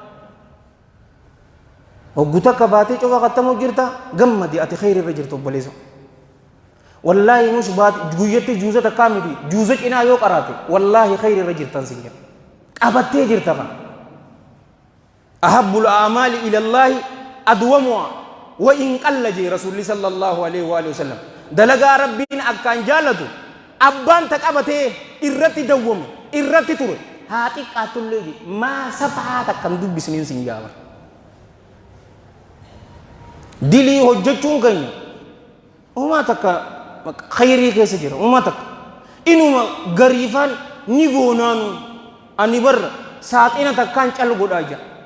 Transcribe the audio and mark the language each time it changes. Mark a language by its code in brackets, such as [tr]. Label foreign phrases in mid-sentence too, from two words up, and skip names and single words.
[om] hoggu takka baatii cofa qattamu jirta gammadi ati khayri irra jirtu obboleessa wallaahi nus guyyatti juuza takkaa miti juuza cinaa yoo qaraate wallaahi khayri irra jirtan sin jedha qabattee jirta kan [ar] أحب الأعمال إلى الله أدومها وإن قل [om] jee rasuulli [ar] صلى الله عليه وآله وسلم [om] dalagaa rabbiin akkaan jaalatu abbaan ta qabatee irratti dawwame irratti ture haa xiqqaattullee je maa safaa takkan dubbisniin sin jaaba dilii hojjechuun keenya uumaa takka khayrii keessa jira uumaa takka inuma gariifaan ni goonaanu ani barra saaxina takkaan cal godhaa jira